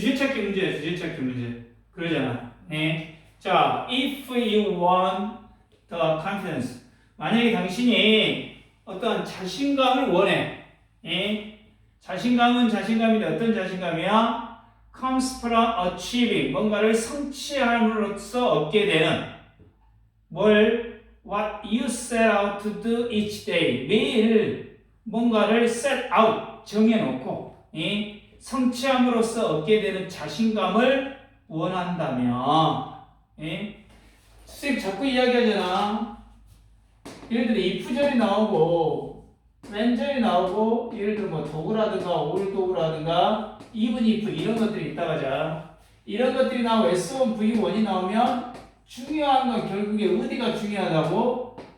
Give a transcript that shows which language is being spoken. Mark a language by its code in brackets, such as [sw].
[ko] 주제찾기 문제야. 주제찾기 문제. 그러잖아. 자, [en] if you want the confidence. [ko] 만약에 당신이 어떤 자신감을 원해. 자신감은 자신감인데 어떤 자신감이야? [en] comes from achieving. [ko] 뭔가를 성취함으로써 얻게 되는 뭘 [en] what you set out to do each day. [ko] 매일 뭔가를 set out 정해놓고 성취함으로써 얻게 되는 자신감을 원한다면 선생님 자꾸 이야기하잖아. 예를 들어 if절이 나오고 when절이 나오고 예를 들어 뭐 도구라든가 올 도구라든가 even if 이런 것들이 있다가 자 이런 것들이 나오고 S1, V1이 나오면 중요한 건 결국에 어디가 중요하다고?